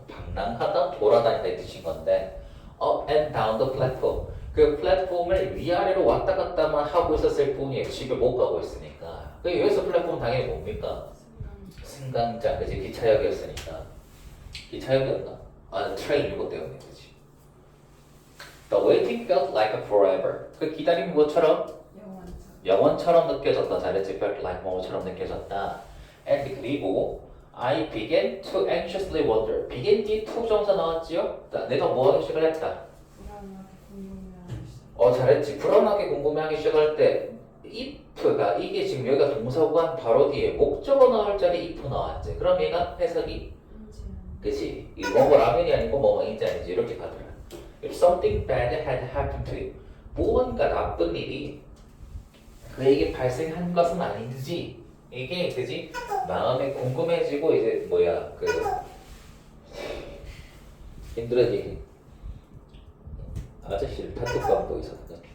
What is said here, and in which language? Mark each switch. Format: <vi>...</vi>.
<ko>방랑하다 돌아다닌다 이 뜻인 건데</ko> <en>up and down the platform</en> <ko>그 플랫폼을 위아래로 왔다 갔다만 하고 있었을 뿐이에요. 집에 못 가고 있으니까. 그 여기서 플랫폼 당연히 뭡니까? 승강장 그지 기차역이었으니까. 기차역이었나? 아 트레인 이거 때문에 그지.</ko> <en>The waiting felt like a forever.</en> <ko>그 기다림이 뭐처럼? 영원처럼. 영원처럼 느껴졌다. 잘했지. felt like 뭐처럼 느껴졌다.</ko> <en>And 그리고 I began to anxiously wonder.</en> <ko>began 뒤에 to 정사 나왔지요? 내가 뭐 하기 시작을 했다. 불안하게 궁금해하기 시작. 잘했지. 불안하게 궁금해하기 시작할 때 if가 이게 지금 여기가 동사구간 바로 뒤에 목적어 나올 자리 if 나왔지. 그럼 얘가 해석이 인지는 그치? 이 뭐뭐 라면이 아니고 뭐뭐인지 아닌지 이렇게 가더라.</ko> <en>If something bad had happened to you.</en> <ko>무언가 나쁜 일이 그에게 발생한 것은 아닌지 이게 그지? 마음에 궁금해지고 이제 뭐야 그 힘들어지기 아저씨를 단톡방도 있었거든.</ko>